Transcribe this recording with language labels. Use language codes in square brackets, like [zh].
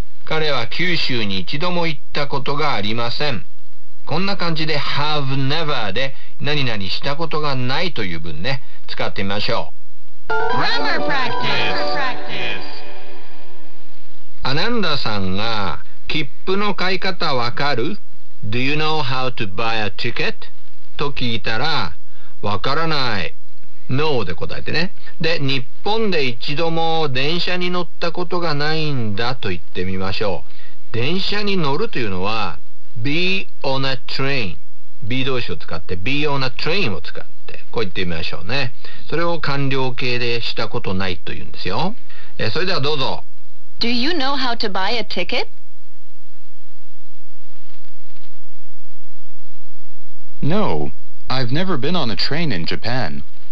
[ja] 彼は九州に一度も行ったことがありません。こんな感じで have never で何々したことがないという文ね、使ってみましょう。 [en] Grammar practice。 [ja] アナンダさんが切符の買い方わかる？ [en] Do you know how to buy a ticket? [ja] と聞いたら、わからない、 No で答えてね。で、日本で一度も電車に乗ったことがないんだと言ってみましょう。電車に乗るというのは [en] Be on a train。 [ja] Be 動詞を使って [en] Be on a train [ja] を使う、こう言ってみましょうね。それを完了形でしたことないと言うんですよ。それではどうぞ。 [en] Do you know how to buy a ticket? No, I've never been on a train in Japan.